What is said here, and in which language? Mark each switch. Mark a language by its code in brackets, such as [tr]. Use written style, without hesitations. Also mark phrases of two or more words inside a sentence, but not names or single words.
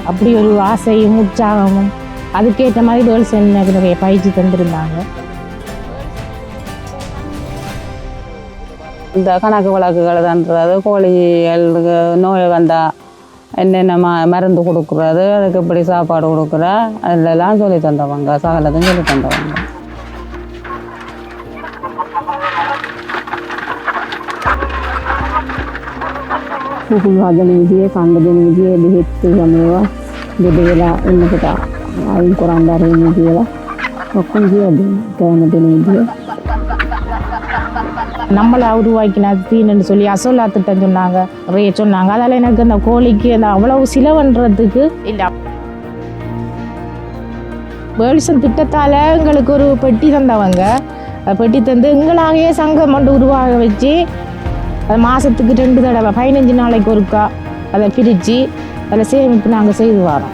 [ta] அப்படி ஒரு ஆசையும் உற்சாகமும் அதுக்கேற்ற மாதிரி கேர்ள்ஸ் எனக்கு நிறைய பயிற்சி தந்திருந்தாங்க. இந்த கணக்கு வழக்குகள் தந்துறது, கோழிகளுக்கு நோய் வந்தால் என்னென்ன மருந்து கொடுக்குறது, அதுக்கு எப்படி சாப்பாடு கொடுக்குறா, அதிலெல்லாம் சொல்லி தந்தவங்க. சகலத்தையும் சொல்லி தந்தவங்க. [si] වදනවිදිය කණ්ඩ දෙන විදිය බෙහෙත් ගමේවා දෙඩ වෙලා ඉන්නකොට අයින් කරන්න ආරෙන්නේ කියලා ඔක්කොම කියනවා කෑම දෙන විදිය. [ta] நம்மளை உருவாக்கின தீன்னு சொல்லி அசோலா திட்டம் சொன்னாங்க, நிறைய சொன்னாங்க. அதால் எனக்கு அந்த கோழிக்கு அந்த அவ்வளவு சிலவன்றதுக்கு இல்லை. வேல்சன் திட்டத்தால் எங்களுக்கு ஒரு பெட்டி தந்தவங்க. பெட்டி தந்து எங்களாகவே சங்கம் கொண்டு உருவாக வச்சு அது மாதத்துக்கு 2 தடவை 15 நாளைக்கு ஒருக்கா அதை பிரித்து அதில் சேமிப்பு நாங்கள் செய்து வரோம்.